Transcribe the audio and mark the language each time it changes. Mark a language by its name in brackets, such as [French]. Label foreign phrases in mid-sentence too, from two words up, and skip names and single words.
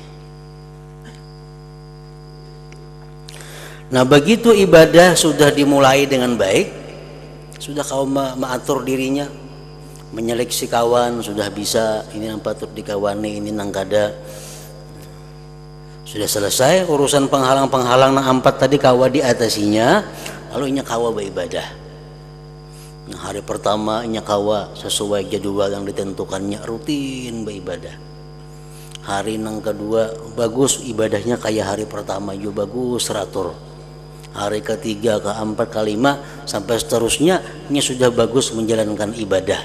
[Indonesian] Nah, begitu ibadah sudah dimulai dengan baik, sudah kau mengatur dirinya, menyeleksi kawan sudah bisa, ini yang patut dikawani, ini nangkada. Sudah selesai urusan penghalang-penghalang na empat tadi kawa diatasinya, lalu [Banjar] inya kawa [Indonesian] beribadah. Nah, hari pertama [Banjar] inya kawa [Indonesian] sesuai jadwal yang ditentukannya, rutin beribadah. Hari yang kedua bagus ibadahnya kayak hari pertama juga bagus teratur. Hari ketiga, keempat, kelima sampai seterusnya ini sudah bagus menjalankan ibadah.